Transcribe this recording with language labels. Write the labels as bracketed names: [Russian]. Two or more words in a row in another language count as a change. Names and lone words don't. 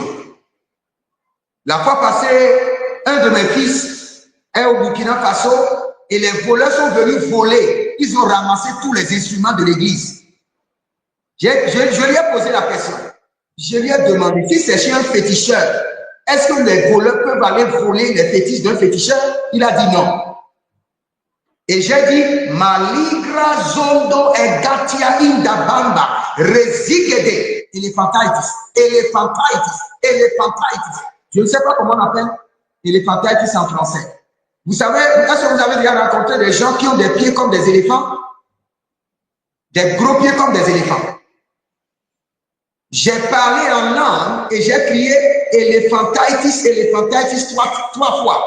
[French] La fois passée, un de mes fils est au Burkina Faso et les voleurs sont venus voler. Ils ont ramassé tous les instruments de l'église. Je lui ai posé la question. Je lui ai demandé, si c'est chez un féticheur, est-ce que les voleurs peuvent aller voler les fétiches d'un féticheur? Il a dit non. Et j'ai dit, Maligra zondo egatia indabamba resigede elephantitis. Je ne sais pas comment on appelle elephantitis en français. Vous savez, est-ce que vous avez déjà rencontré des gens qui ont des pieds comme des éléphants? Des gros pieds comme des éléphants. J'ai parlé en langue et j'ai crié elephantitis trois fois.